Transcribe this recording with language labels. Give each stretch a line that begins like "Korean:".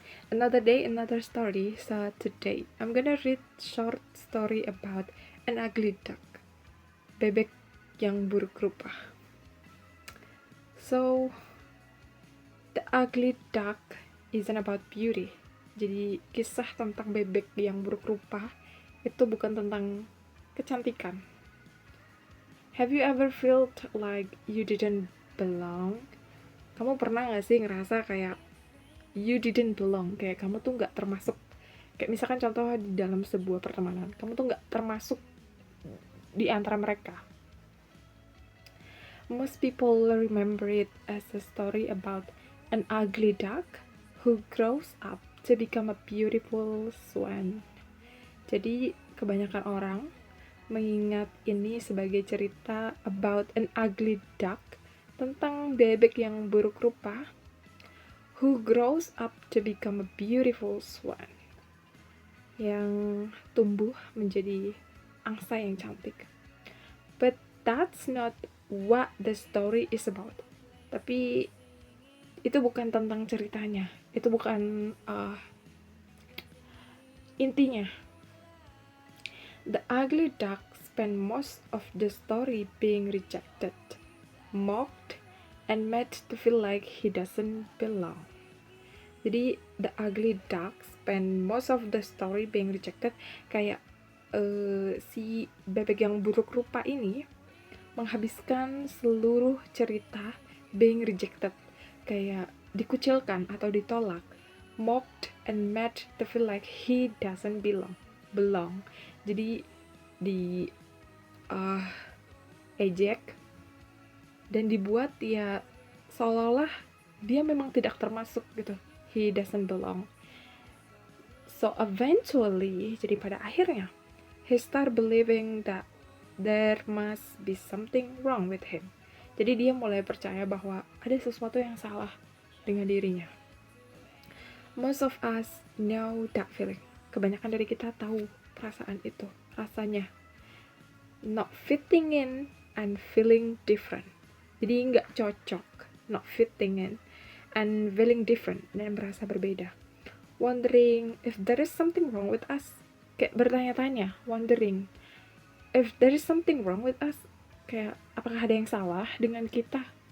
English: Another day, another story. So today, I'm gonna read short story about an ugly duck.
Indonesian: Bebek yang buruk rupa.
English: So, the ugly duck isn't about beauty.
Indonesian: Jadi, kisah tentang bebek yang buruk rupa itu bukan tentang kecantikan.
English: Have you ever felt like you didn't belong?
Indonesian: Kamu pernah gak sih ngerasa kayak
English: you didn't belong,
Indonesian: kayak kamu tuh gak termasuk, kayak misalkan contoh di dalam sebuah pertemanan, kamu tuh gak termasuk di antara mereka.
English: Most people remember it as a story about an ugly duck who grows up to become a beautiful swan.
Indonesian: Jadi kebanyakan orang mengingat ini sebagai cerita
English: about an ugly duck,
Indonesian: tentang bebek yang buruk rupa
English: who grows up to become a beautiful swan,
Indonesian: yang tumbuh menjadi angsa yang cantik.
English: But that's not what the story is about.
Indonesian: Tapi itu bukan tentang ceritanya, itu bukan intinya.
English: The ugly duck spent most of the story being rejected, mocked, and made to feel like he doesn't belong. Jadi the ugly duck spend most of the story being rejected,
Indonesian: kayak si bebek yang buruk rupa ini menghabiskan seluruh cerita
English: being rejected,
Indonesian: kayak dikucilkan atau ditolak,
English: mocked and made to feel like he doesn't belong.
Indonesian: Jadi di ejek dan dibuat ya seolah-olah dia memang tidak termasuk gitu,
English: he doesn't belong. So eventually,
Indonesian: jadi pada akhirnya,
English: he start believing that there must be something wrong with him.
Indonesian: Jadi dia mulai percaya bahwa ada sesuatu yang salah dengan dirinya.
English: Most of us know that feeling.
Indonesian: Kebanyakan dari kita tahu perasaan itu, rasanya
English: not fitting in and feeling different.
Indonesian: Jadi nggak cocok,
English: not fitting in and feeling different,
Indonesian: dan merasa berbeda.
English: Wondering if there is something wrong with us.
Indonesian: Kayak bertanya-tanya,
English: wondering if there is something wrong with us.
Indonesian: Kayak apakah ada yang salah dengan kita?